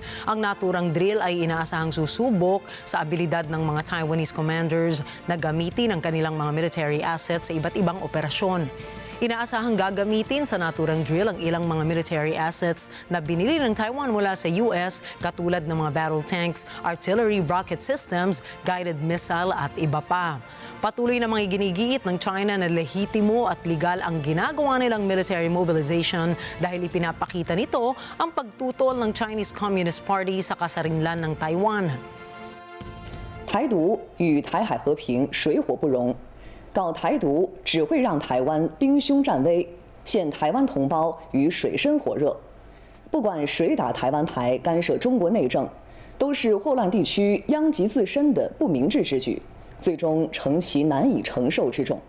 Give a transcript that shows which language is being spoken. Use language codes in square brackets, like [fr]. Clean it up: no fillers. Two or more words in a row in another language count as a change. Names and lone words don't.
[tl] Ang naturang drill ay inaasahang susubok sa abilidad ng mga [en] Taiwanese commanders [tl] na gamitin ang kanilang mga [en] military assets [tl] sa iba't ibang operasyon. Inaasahang gagamitin sa naturang drill ang ilang mga [en] military assets [tl] na binili ng Taiwan mula sa US katulad ng mga [en] battle tanks, artillery, rocket systems, guided missile [tl] at iba pa. Patuloy na mga ginigiit ng China na lehitimo at legal ang ginagawa nilang [en] military mobilization [tl] dahil ipinapakita nito ang pagtutol ng [en] Chinese Communist Party [tl] sa kasarinlan ng Taiwan. [zh] 台独与台海和平水火不容，搞台独只会让台湾兵凶战危，陷台湾同胞于水深火热。不管谁打台湾牌干涉中国内政，都是祸乱地区殃及自身的不明智之举，最终成其难以承受之重。